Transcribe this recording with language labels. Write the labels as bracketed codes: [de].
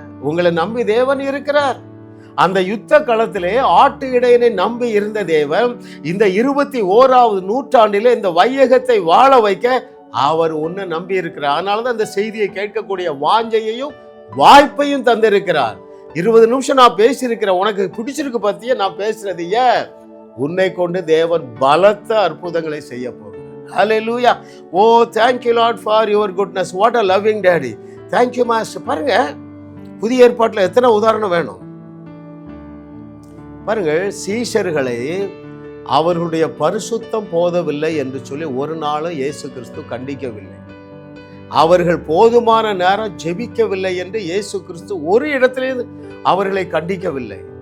[ta] உங்களை நம்பி தேவன் இருக்கிறார். அந்த யுத்த களத்திலே ஆட்டு இடையனை நம்பி இருந்த தேவன் இந்த 21வது நூற்றாண்டிலே இந்த வையகத்தை வாழ வைக்க அவர் உன்னை நம்பி இருக்கிறார். அதனாலதான் இந்த செய்தியை கேட்கக்கூடிய வாஞ்சையையும் வாய்ப்பையும் தந்திருக்கிறார். 20 நிமிஷம் நான் பேசியிருக்கிறேன். உனக்கு பிடிச்சிருக்கு பத்தியே நான் பேசுறது. ஏன்? உன்னை கொண்டு தேவன் பலத்த அற்புதங்களை செய்ய போகிறார். ஹல்லேலூயா. [en] Oh thank you Lord for your goodness. What a loving daddy. Thank you master. [ta] பாருங்க, புதிய ஏற்பாட்டில் எத்தனை உதாரணம் வேணும் பாருங்க. சீஷர்களை அவர்களுடைய பரிசுத்தம் போதவில்லை என்று சொல்லி ஒரு நாளும் இயேசு கிறிஸ்து கண்டிக்கவில்லை. அவர்கள் போதுமான நேரம் ஜெபிக்கவில்லை என்று இயேசு கிறிஸ்து ஒரு இடத்திலே அவர்களை கண்டிக்கவில்லை.